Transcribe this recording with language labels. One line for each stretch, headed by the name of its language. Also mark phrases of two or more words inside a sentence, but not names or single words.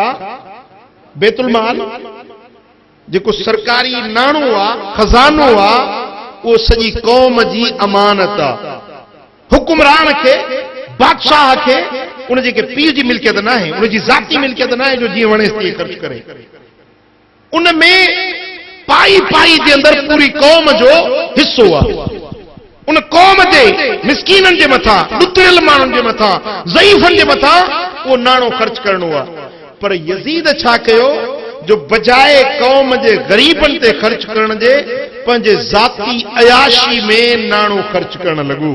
Sindhi: बैतुल माल जेको सरकारी नाणो आहे, खज़ानो आहे, उहो सॼी क़ौम जी अमानत आहे। हुकुमरान खे, बादशाह खे उन जेके पीर जी मिल्कियत न आहे, उन जी ज़ाती मिल्कियत न आहे जो जीअं वणे तीअं ख़र्च करे। उन में पाई पाई जे अंदर पूरी क़ौम जो हिस्सो आहे। उन क़ौम जे मिस्कीननि जे मथां, ॾुतरियल माण्हुनि जे मथां, ज़ईफ़नि जे मथां उहो नाणो ख़र्च करणो आहे। पर यजीद छा कयो जो बजाए क़ौम जे ग़रीबनि ते ख़र्च करण जे पंहिंजे ज़ाती अयाशी में नाणो ख़र्च करण लॻो।